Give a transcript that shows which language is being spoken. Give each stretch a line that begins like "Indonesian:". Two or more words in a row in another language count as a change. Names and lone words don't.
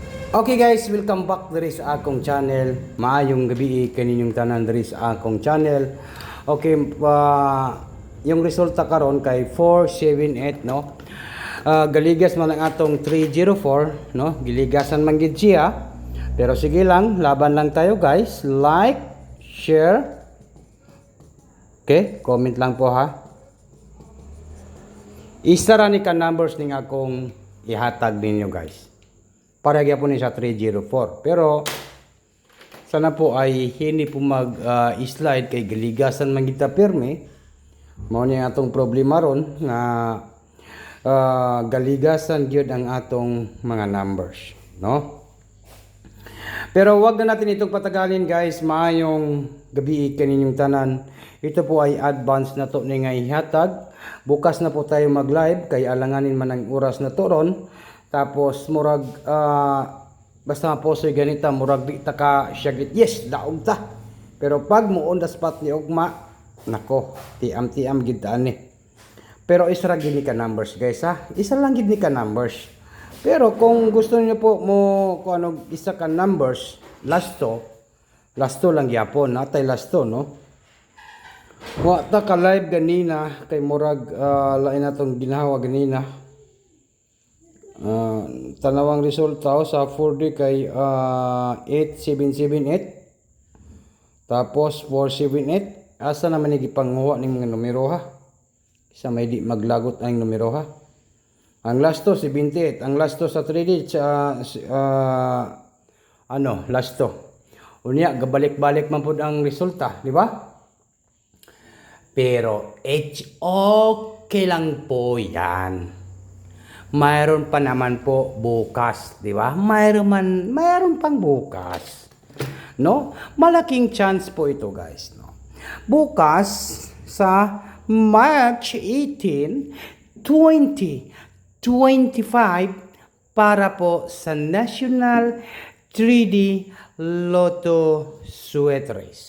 English: Okay guys, welcome back
Cebuano: diri sa akong channel. Maayong gabi kaninyong tanan diri sa akong channel. Okay, yung resulta karon kay 478 no. Galigas man ang atong 304 no. Giligasan man gid siya.
Filipino: Pero sige lang, laban lang tayo guys. Like, share. Okay, comment lang po ha.
Cebuano: Isa ra ni ka numbers ning akong ihatag ninyo guys. Para gyapon ni sa 304.
Filipino: Pero sana po ay hindi po mag-slide
Cebuano: kay galigasan man kita pirme. Mao ni atong problema ron nga galigasan gyud ang atong mga numbers, no?
Filipino: Pero wag na natin itong patagalin guys.
Cebuano: Maayong gabi kaninyong tanan.
Filipino: Ito po ay advance na to
Cebuano: ni nga ihatag.
Filipino: Bukas na po tayo mag-live kay alanganin man ang oras na to ron.
Cebuano: Tapos murag basta maposoy ganita murag di ta ka syagit yes daog ta. Pero pag mo
English: on the spot
Cebuano: ni ugma nako tiam-tiam gid ani. Pero isa ra gid ni ka numbers guys ha. Isa lang gid ni ka numbers.
Filipino: Pero kung gusto niyo po
Cebuano: mo kung ano isa ka numbers lasto lang gyapon natay lasto no. Wa ta ka live ganina kay murag lain natong ginawa ganina. Tanawang resulta sa 4D kay 8778 tapos 478 asa naman ni gipanguha ning mga numero ha isa may di maglagot ang numero ha ang lasto 78 ang lasto sa 3D lasto unya gabalik-balik man pud ang resulta di ba
Filipino: pero okay lang po yan. Mayroon pa naman po bukas, di ba? Mayroon pang bukas. No? Malaking chance po ito, guys, no.
Cebuano: Bukas sa March 18, 2025
Filipino: para po sa National 3D Lotto Sweat Race.